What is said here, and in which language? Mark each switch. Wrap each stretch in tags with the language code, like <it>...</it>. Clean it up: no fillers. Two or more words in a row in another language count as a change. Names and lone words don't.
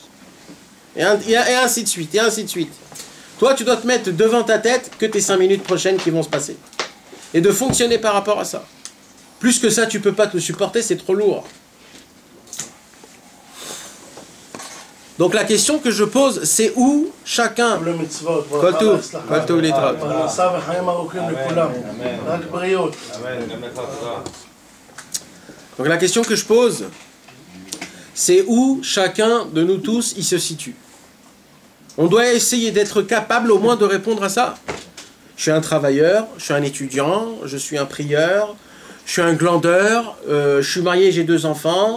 <fr>Et ainsi de suite, et ainsi de suite. Toi, tu dois te mettre devant ta tête que tes 5 minutes prochaines qui vont se passer. Et de fonctionner par rapport à ça. Plus que ça, tu peux pas te le supporter, c'est trop lourd. Donc la question que je pose, c'est où chacun...</fr> <he>כל טוב, כל טוב להתראות. פרנסה וחיים ארוכים לכולם. רק בריאות. Amen. Amen. Tata.</he> <fr>Donc la question que je pose, c'est où chacun de nous tous il se situe. On doit essayer d'être capable au moins de répondre à ça. Je suis un travailleur, je suis un étudiant, je suis un prieur, je suis un glandeur, je suis marié, j'ai 2 enfants.</fr>